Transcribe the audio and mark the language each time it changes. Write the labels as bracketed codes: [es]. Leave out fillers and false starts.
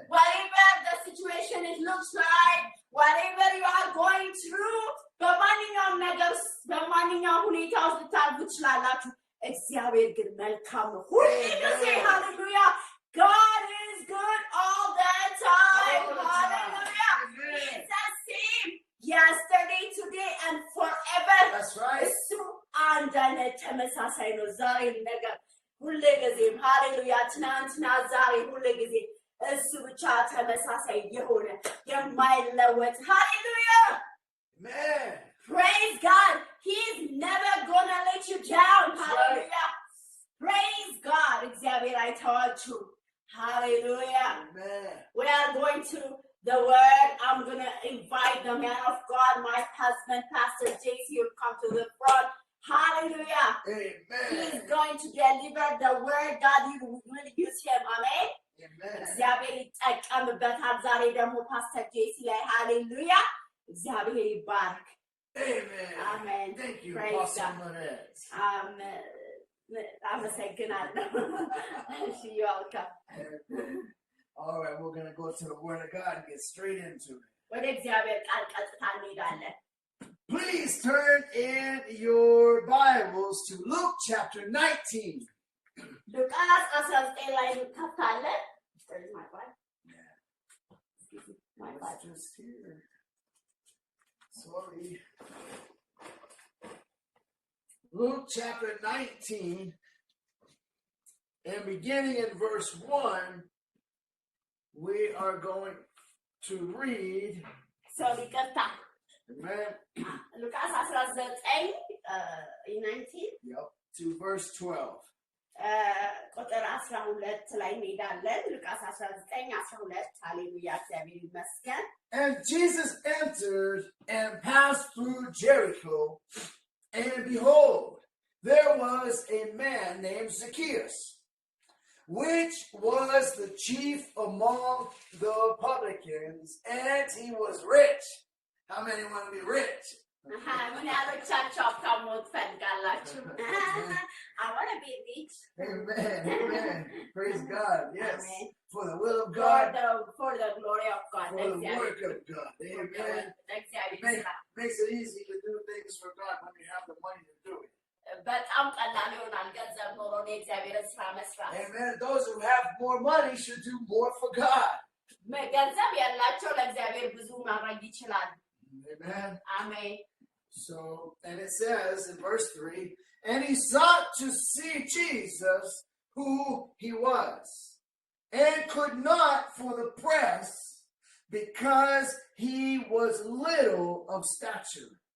[en] Whatever the situation it looks like, whatever you are going through, [am] በማንኛውም ነገር በማንኛውም ሁኔታ ውስጥ ልታልፉ ትችላላችሁ። እግዚአብሔር ግን መልካም ነው ሁልጊዜ። ሃሌሉያ [en] God is good all the time. Hallelujah. He's the same yesterday, today, and forever. That's right. [am] እሱ አንድ አይነት ተመሳሳይ ነው ዛሬ ነገር ሁልጊዜም። ሃሌሉያ ትናንትና ዛሬ ሁልጊዜ እሱ ብቻ ተመሳሳይ የሆነ የማይለወጥ ሃሌሉያ [en] Amen. Praise God. He's never gonna let you down. That's Hallelujah. Praise God. Xavier, I told you. Hallelujah. Amen. We are going to the word. I'm going to invite the man of God, my husband, Pastor JC, will come to the front. Hallelujah. Amen. He's going to deliver the word. God, you will use him. Amen. Amen. [am] እግዚአብሔር ይጠቀምበታል። ዛሬ ደግሞ ፓስተር ጄሲ ላይ ሃሌሉያ እግዚአብሔር ይባርክ። [en] Amen. Amen. Thank you, Praise Apostle God. Monette. [am] አመሰግናለሁ። እሺ welcome. [en] All right, we're going to go to the Word of God and get straight into it. [am] ወደ እግዚአብሔር ቃል ቀጥታ እንሄዳለን። [en] Please turn in your Bibles to Luke chapter 19. [am] ሉቃስ 19 ላይ እንከፍታለን። [en] Where's my Bible? My It's Bible. just here. Sorry. Luke chapter 19, and beginning in verse 1, we are going to read. [am] So ይቅርታ [en] Amen. [am] ሉቃስ 19 19 [en] Yep. To verse 12. [am] ቁጥር 12 ላይ እንሄዳለን። ሉቃስ 19 12 ሃሌሉያ እግዚአብሔር ይመስገን። [en] And Jesus entered and passed through Jericho, and behold, there was a man named Zacchaeus, which was the chief among the publicans, and he was rich. How many want to be rich? [am] ምን ያህሎቻችሁ ሀብታም መሆን ትፈልጋላችሁ? [en] I want to be rich. Amen. Amen. Praise God. Yes. Amen. For the will of God. For the glory of God. For the work of God. Amen. Makes it easy to do things for God when you have the money to do it. [am] በጣም ቀላል ይሆናል ገንዘብ ኖሮ የእግዚአብሔርን ስራ መስራት። [en] Amen. Those who have more money should do more for God. [am] ገንዘብ ያላቸው ለእግዚአብሔር ብዙ ማድረግ ይችላል። [en] Amen. Amen. So, and it says in verse 3, and he sought to see Jesus, who he was, and could not for the press, because he was little of stature.